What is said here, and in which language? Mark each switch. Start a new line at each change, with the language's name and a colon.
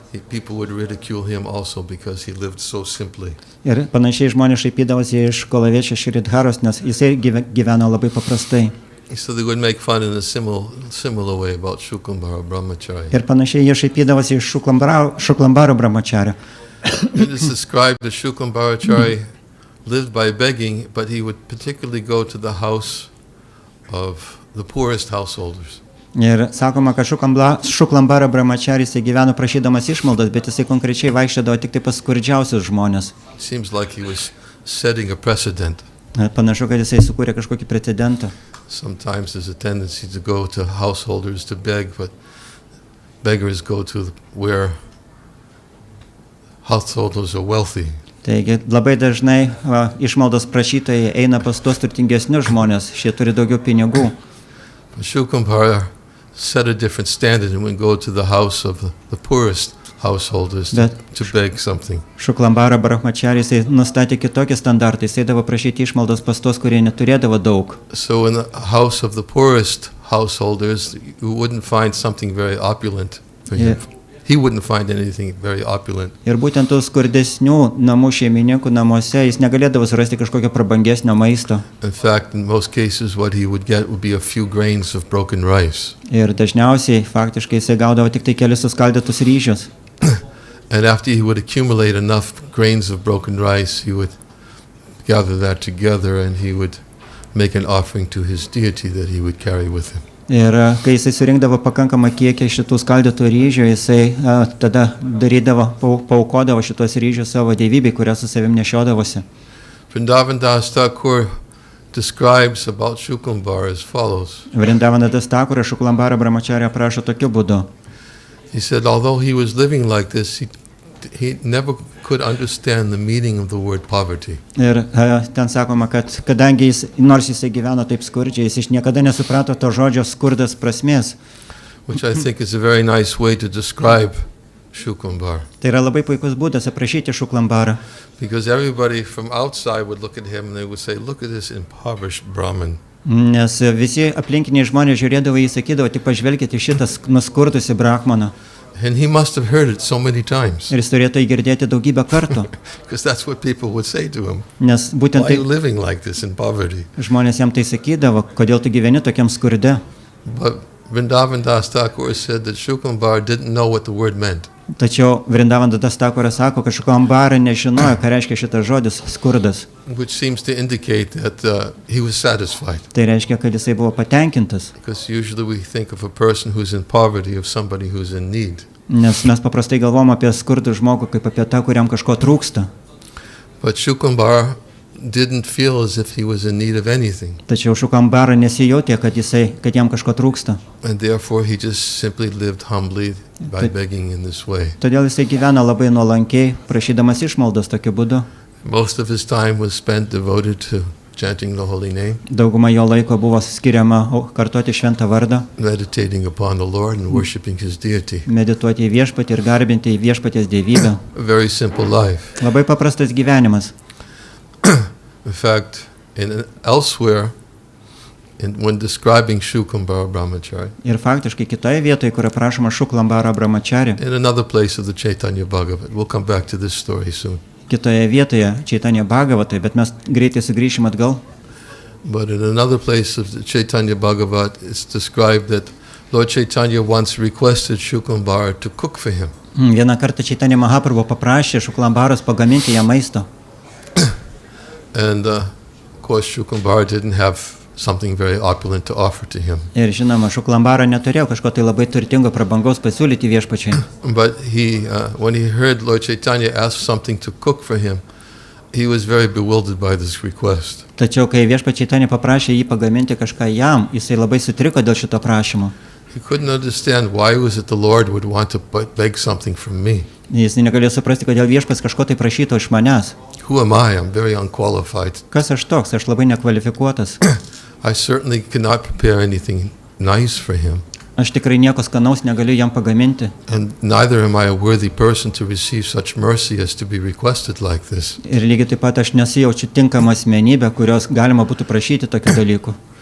English: People would ridicule him also because he lived so simply.
Lithuanian: Ir panašiai žmonės šaipydavosi iš Kolavečio Šridharos, nes jisai gyveno labai paprastai.
English: So they would make fun in a similar way about Shukambara Brahmachari.
Lithuanian: Ir panašiai jie šaipydavosi iš Šuklambaro Brahmachario.
English: It is described that Shukambara lived by begging, but he would particularly go to the house of the poorest householders.
Lithuanian: Ir sakoma, kad Šuklambara Brahmacharis gyveno prašydamas išmaldos, bet jisai konkrečiai vaikščiodavo tik tai pas skurdžiausius žmonės.
English: Seems like he was setting a precedent.
Lithuanian: Panašu, kad jisai sukūrė kažkokį precedentą.
English: Sometimes there's a tendency to go to householders to beg, but beggars go to where householders are wealthy.
Lithuanian: Taigi labai dažnai išmaldos prašytojai eina pas tuos turtingesnius žmonės, šie turi daugiau pinigų.
English: Shukambara set a different standard and would go to the house of the poorest householders to beg something.
Lithuanian: Šuklambara Brahmacharis nustatė kitokį standartą, jis eidavo prašyti išmaldos pas tuos, kurie neturėdavo daug.
English: So in the house of the poorest householders, you wouldn't find something very opulent for him. He wouldn't find anything very opulent.
Lithuanian: Ir būtent tų skurdesnių namų šeimininkų namuose jis negalėdavo surasti kažkokio prabangesnio maisto.
English: In fact, in most cases, what he would get would be a few grains of broken rice.
Lithuanian: Ir dažniausiai faktiškai jisai gaudavo tik tai kelis suskaldytus ryžius.
English: And after he would accumulate enough grains of broken rice, he would gather that together and he would make an offering to his deity that he would carry with him.
Lithuanian: Ir kai jisai surinkdavo pakankamą kiekį šitų skaldytų ryžių, jisai tada paukodavo šitos ryžius savo dievybei, kurią su savim nešiodavosi.
English: Vrindavandas Thakur describes about Shukambara as follows.
Lithuanian: Vrindavandas Thakur Šuklambara Brahmacharya aprašo tokiu būdu.
English: He said, although he was living like this, he never could understand the meaning of the word poverty.
Lithuanian: Ir ten sakoma, kad kadangi nors jisai gyveno taip skurdžiai, jis niekada nesuprato to žodžio skurdas prasmės.
English: Which I think is a very nice way to describe Shukambara.
Lithuanian: Tai yra labai puikus būdas aprašyti Šuklambarą.
English: Because everybody from outside would look at him and they would say, look at this impoverished Brahmin.
Lithuanian: Nes visi aplinkiniai žmonės žiūrėdavo, jį sakydavo, tik pažvelkite šitas nuskurdusi brahmaną.
English: And he must have heard it so many times.
Lithuanian: Ir jis turėtų įgirdėti daugybę kartų.
English: Because that's what people would say to him.
Lithuanian: Nes būtent
English: Why are you living like this in poverty?
Lithuanian: Žmonės jam tai sakydavo, kodėl tu gyveni tokiam skurde.
English: But Vrindavandas Thakur said that Shukambara didn't know what the word meant.
Lithuanian: Tačiau Vrindavandas Thakuras sako, kad Šuklambara nežinojo, ką reiškia šitas žodis skurdas.
English: Which seems to indicate that he was satisfied.
Lithuanian: Tai reiškia, kad jisai buvo patenkintas.
English: Because usually we think of a person who's in poverty of somebody who's in need.
Lithuanian: Nes mes paprastai galvom apie skurdų žmogų kaip apie tą, kuriam kažko trūksta.
English: But Shukambara didn't feel as if he was in need of anything.
Lithuanian: Tačiau Šuklambara nesijautė, kad jam kažko trūksta.
English: And therefore he just simply lived humbly by begging in this way.
Lithuanian: Todėl jisai gyvena labai nuolankiai, prašydamas išmaldos tokiu būdu.
English: Most of his time was spent devoted to chanting the holy name.
Lithuanian: Dauguma jo laiko buvo skiriama kartoti šventą vardą.
English: Meditating upon the Lord and worshiping his deity.
Lithuanian: Medituoti į viešpatį ir garbinti į viešpaties dievybę.
English: A very simple life.
Lithuanian: Labai paprastas gyvenimas.
English: In fact, elsewhere, when describing Shukambara Brahmachari,
Lithuanian: Ir faktiškai kitoje vietoje, kur aprašoma Šuklambara Brahmachari,
English: in another place of the Chaitanya Bhagavat, we'll come back to this story soon.
Lithuanian: Kitoje vietoje Chaitanya Bhagavatai, bet mes greitai sugrįšim atgal.
English: But in another place of the Chaitanya Bhagavat, it's described that Lord Chaitanya once requested Shukambara to cook for him.
Lithuanian: Vieną kartą Chaitanya Mahaprabhu paprašė Šuklambaros pagaminti jam maisto.
English: And of course Shukambara didn't have something very opulent to offer to him.
Lithuanian: Ir žinoma, Šuklambara neturėjo kažko tai labai turtingo prabangaus pasiūlyti viešpačiai.
English: But when he heard Lord Chaitanya ask something to cook for him, he was very bewildered by this request.
Lithuanian: Tačiau, kai viešpačiai ten paprašė jį pagaminti kažką jam, jisai labai sutriko dėl šito prašymo.
English: He couldn't understand why was it the Lord would want to beg something from me.
Lithuanian: Jis negalėjo suprasti, kodėl viešpats kažko tai prašyto iš manęs.
English: Who am I? I'm very unqualified.
Lithuanian: Kas aš toks? Aš labai nekvalifikuotas.
English: I certainly cannot prepare anything nice for him.
Lithuanian: Aš tikrai nieko skanaus negaliu jam pagaminti.
English: And neither am I a worthy person to receive such mercy as to be requested like this.
Lithuanian: Ir lygiai taip pat aš nesijaučiu tinkama asmenybė, kurios galima būtų prašyti tokių dalykų.